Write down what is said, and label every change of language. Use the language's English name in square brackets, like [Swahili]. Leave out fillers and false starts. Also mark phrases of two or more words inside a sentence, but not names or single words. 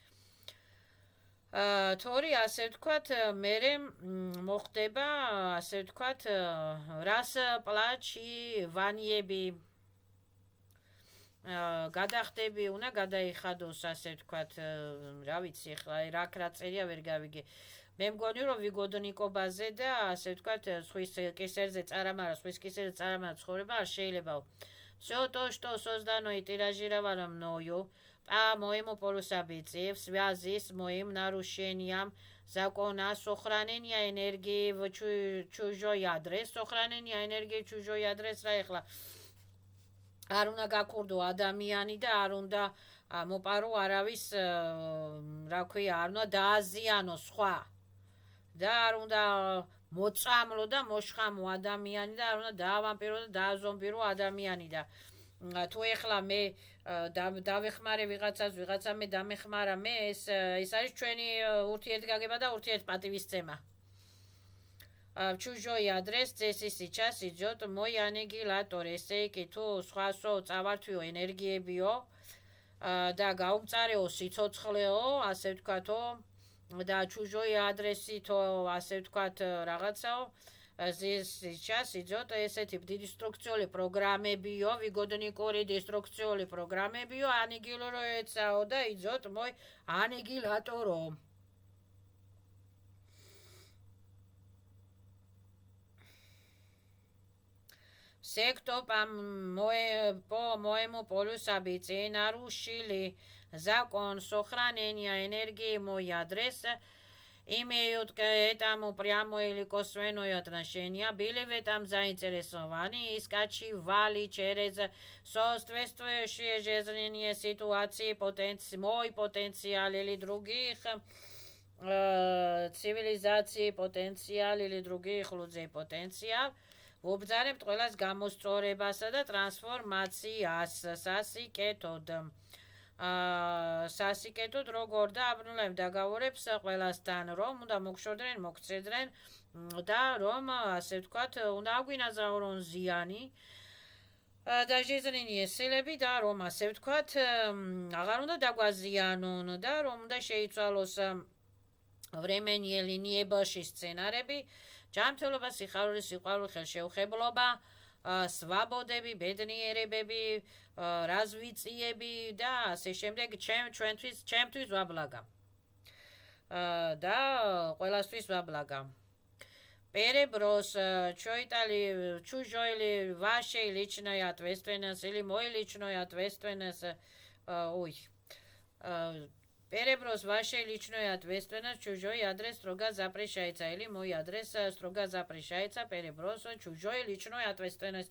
[Georgian] თორე ასე ვთქვათ, მერე მოხდება, ასე ვთქვათ, расплачиваниები გადახდები უნდა გადაიხადოს, ასე ვთქვათ, რა ვიცი, ახლა რა წერია ვერ გავიგე. მე მგონი რომ ვიგოდნიკობაზე და ასე ვთქვათ სხვის კისერზე წარამარა სხვის кисерზე წარამარა ცხოვრება არ შეიძლება. [Russian] Все то, что создано и тиражировано мною по моему полусобытию в связи с моим нарушением закона сохранения энергии в чужой адрес, сохранения энергии в чужой адрес [Georgian] რა ეხლა არ უნდა გაქურდო ადამიანი და არ უნდა მოპარო არავის რა ქვია არ უნდა დააზიანო სხვა და არ უნდა მოწამლო და მოშხამო ადამიანი და არ უნდა დაავამპირო და დააზომბირო ადამიანი და თუ ეხლა მე დავეხმარე ვიღაცას ვიღაცა მე დამეხმარა მე ეს არის ჩვენი ურთიერთგაგება და ურთიერთპატივისცემა. [Russian] В чужой адрес здесь и сейчас идет мой аннигилятор, [Georgian] ესეი თუ სხვასო წავართვიო ენერგიებიო და გაუმწარეო სიცოცხლეო, ასე ვთქვათო და [Russian] чужой адресითო, [Georgian] ასე ვთქვათ რაღაცაო, [Russian] здесь сейчас идет [Georgian] ესეთი დისტრუქციული პროგრამებიო, ვიგოდნიკური დისტრუქციული პროგრამებიო, ანიგილიროეცაო და [Russian] идет мой аннигиляторо. Все, кто по моему полусобытию нарушили закон сохранения энергии мой адрес, имеют к этому прямое или косвенное отношение, были в этом заинтересованы и скачивали через соответствующие жизненные ситуации мой потенциал или других цивилизаций потенциал или других людей потенциал, [Georgian] ვუბრძანებთ ყველას გამოსწორებასა და ტრანსფორმაციას სასიკეთოდ. სასიკეთოდ როგორ და აბნულებ დაგაურებს ყველასთან, რომ უნდა მოგშორდნენ, მოგცედრენ და რომ ასე ვთქვათ, უნდა აგვინაზავრონ ზიანი და жизненные სილები და რომ ასე ვთქვათ, აღარ უნდა დაგვაზიანონ და რომ უნდა შეიცვალოს временные линейებაში სცენარები, ჯანმრთელობა, სიხარული, სიყვარული, ხელშეუხებლობა, სვაბოდები, ბედნიერებები, развитиები და ასე შემდეგ ჩემთვის ვაბლაგა. და ყველასთვის ვაბლაგა. [Russian] Переброс чужой или вашей личной ответственности или мой личной ответственности. Переброс вашей личной ответственности чужой адрес строго запрещается или мой адрес строго запрещается переброс чужой личной ответственности.